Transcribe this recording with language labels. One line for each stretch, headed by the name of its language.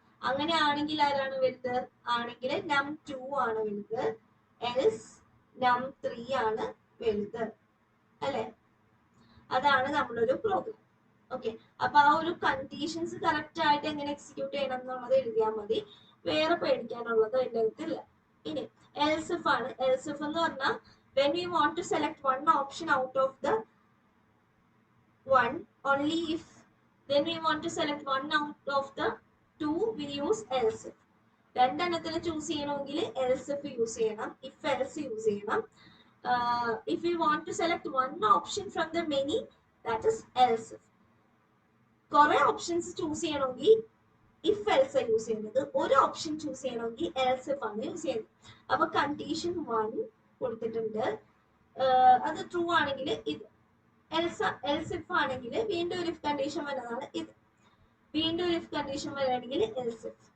Malayalam: അങ്ങനെയാണെങ്കിൽ ആരാണ് വലുത്? ആണെങ്കിൽ നം2 ആണ് വലുത്, എൽസ് നം3 ആണ് വലുത്, അല്ലെ? അതാണ് നമ്മളൊരു പ്രോഗ്രാം. ഓക്കെ, അപ്പൊ ആ ഒരു കണ്ടീഷൻസ് കറക്റ്റ് ആയിട്ട് എങ്ങനെ എക്സിക്യൂട്ട് ചെയ്യണം എന്നുള്ളത് എഴുതിയാൽ മതി. വേറെ പേടിക്കാനുള്ളത് അതിൻ്റെ അകത്തില്ല. ഇനി എൽസ് ഇഫ് ആണ്.
English: else if
Malayalam: എന്ന് പറഞ്ഞാൽ
English: when we want to select one option out of the one, only if then we want to select one out of the two, we use else if.
Malayalam: രണ്ടെണ്ണത്തിന് choose ചെയ്യണമെങ്കിൽ else if use ചെയ്യണം, if else use ചെയ്യണം.
English: If we want to select one option from the many, that is else if.
Malayalam: കുറെ options choose ചെയ്യണമെങ്കിൽ if else use ചെയ്യുന്നത്, ഒരു option choose ചെയ്യണമെങ്കിൽ else if ആണ് യൂസ് ചെയ്യുന്നത്. അപ്പൊ കണ്ടീഷൻ 1 കൊടുത്തിട്ടുണ്ട്, അത് ട്രൂ ആണെങ്കിൽ ഇത്, എൽസ് ഇഫ് ആണെങ്കിൽ വീണ്ടും ഒരു ഇഫ് കണ്ടീഷൻ വരുന്നതാണ് ഇത്, വീണ്ടും ഒരു ഇഫ് കണ്ടീഷൻ വരികയാണെങ്കിൽ എൽസ് ഇഫ്.